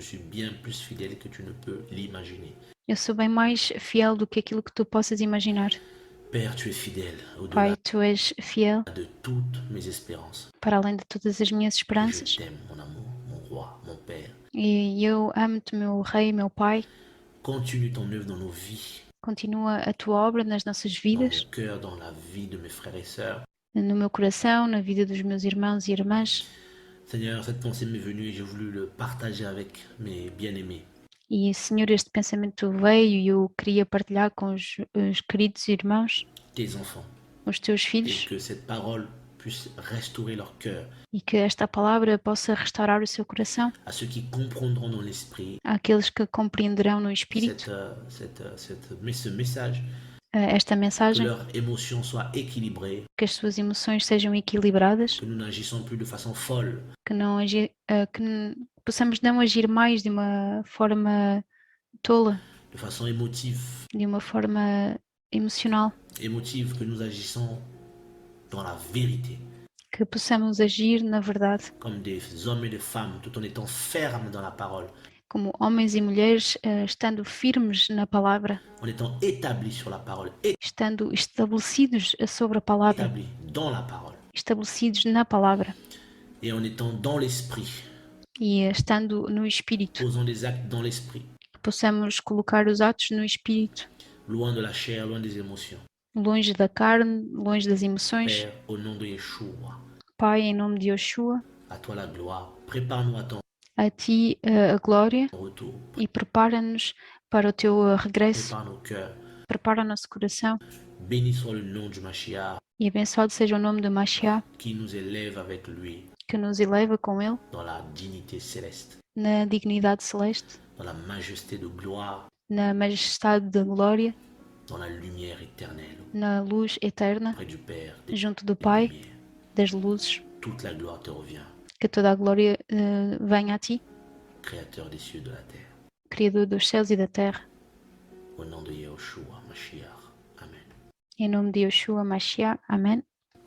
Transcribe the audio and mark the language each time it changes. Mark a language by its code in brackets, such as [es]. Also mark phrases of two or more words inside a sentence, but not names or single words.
[fr] Je suis bien plus fidèle que tu ne peux l'imaginer. [pt] eu sou bem mais fiel do que aquilo que tu possas imaginar. [fr] Père, tu es fidèle [pt] Pai, [fr] au-delà [pt] tu és fiel [fr] de toutes mes espérances. [pt] para além de todas as minhas [fr] Je [pt] esperanças. [fr] t'aime, mon amour, mon roi, mon Père. [pt] E eu amo-te, meu Rei, meu Pai. [fr] Continue ton œuvre dans nos vies, [pt] Continua a tua obra nas nossas [fr] dans [pt] vidas, [fr] mon cœur, dans la vie de mes frères et sœurs. [pt] no meu coração, na vida dos meus irmãos e irmãs. [fr] Seigneur, cette pensée m'est venue et j'ai voulu le partager avec mes bien-aimés. [pt] E, Senhor, este pensamento veio e eu queria partilhar com os queridos irmãos, [fr] Tes enfants, [pt] os teus [fr] et [pt] filhos, [fr] que cette parole puisse restaurer leur cœur. [pt] e que esta palavra possa restaurar o seu coração [fr] À ceux qui comprendront dans l'esprit [pt] àqueles que compreenderão no Espírito [fr] ce message, [pt] esta [fr] que [pt] mensagem, [fr] leurs émotions soient équilibrées, [pt] que as suas emoções sejam equilibradas, [fr] que nous n'agissons plus de façon folle, [pt] que possamos não agir mais de uma forma tola, [fr] de façon émotive, [pt] de uma forma emocional, [fr] émotive, que nous agissons dans la vérité, [pt] que possamos agir na verdade, [fr] comme des hommes et des femmes, tout en étant fermes dans la parole, [pt] como homens e mulheres, estando firmes na palavra, [fr] en étant établis sur la parole, [pt] estando estabelecidos sobre a palavra, [fr] établis dans la parole, [pt] estabelecidos na palavra [fr] et en étant dans l'esprit, [pt] e estando no Espírito, [fr] posant des actes dans l'esprit, [pt] que possamos colocar os atos no Espírito, [fr] loin de la chair, loin des émotions. [pt] longe da carne, longe das emoções. [fr] Père, au nom de Yeshua, [pt] Pai, em nome de Yeshua, [fr] à toi la gloire, prépare-nous à ton [pt] a Ti a glória [fr] retour, [pt] e prepara-nos para o Teu regresso, [fr] prépare nos cœurs. [pt] prepara o nosso coração [fr] Béni soit le nom du Mashiach [pt] e abençoado seja o nome do Mashiach, [fr] qui nous élève avec lui [pt] que nos eleva com Ele [fr] dans la dignité céleste, [pt] na dignidade celeste, [fr] dans la majesté de gloire, [pt] na majestade da glória, [fr] dans la lumière éternelle, [pt] na luz eterna, [fr] près du Père des [pt] junto do Pai, [fr] lumières. [pt] das luzes, [fr] Toute la gloire te revient, [pt] que toda a glória venha a Ti, [fr] Créateur des cieux et de la terre. [pt] Criador dos céus e da terra. [fr] Au nom de Yahushua, Mashiach. Amen. [pt] Em nome de Yeshua Mashiach. Amém.